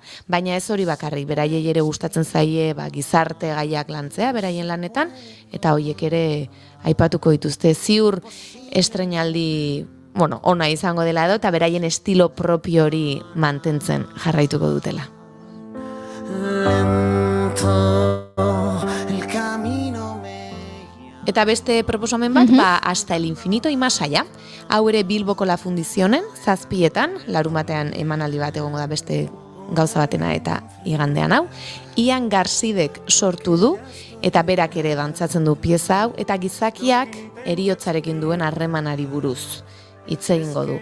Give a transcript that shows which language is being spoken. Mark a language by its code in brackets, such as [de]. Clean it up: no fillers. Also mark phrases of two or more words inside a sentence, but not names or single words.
[eu] Baina ez hori bakarrik, beraiei ere gustatzen zaie gizarte gaiak lantzea, beraien lanetan, eta hoiek ere aipatuko dituzte. Ziur estreinaldi ona izango dela edo, eta beraien estilo propio hori mantentzen jarraituko dutela. Eta beste proposamen bat, [es] Hasta el infinito y más allá. [eu] Hau ere Bilboko La Fundizionen, 7:00, larumatean emanaldi bat egongo da beste gauza batena eta igandean hau. Ian Garzidek sortu du, eta berak ere dantzatzen du pieza hau, eta gizakiak heriotzarekin duen harremanari buruz hitz egingo du.